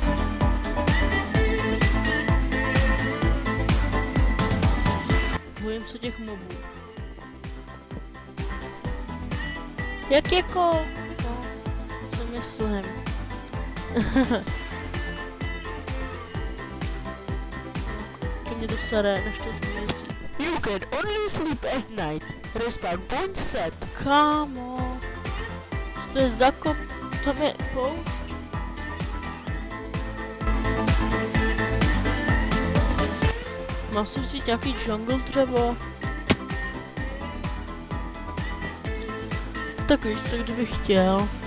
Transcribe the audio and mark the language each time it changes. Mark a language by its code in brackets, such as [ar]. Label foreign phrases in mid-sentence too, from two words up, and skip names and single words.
[cs] Bojím se těch mobů. Jak jako? No, co myslím. To mě dosere, než to zmizí. [en] You can only sleep at night. Respawn point set. [cs] Kámo. Co to je za kop? Tam je poušť. Mám si vzít nějaký jungle dřevo. Tak víš co, kdybych chtěl.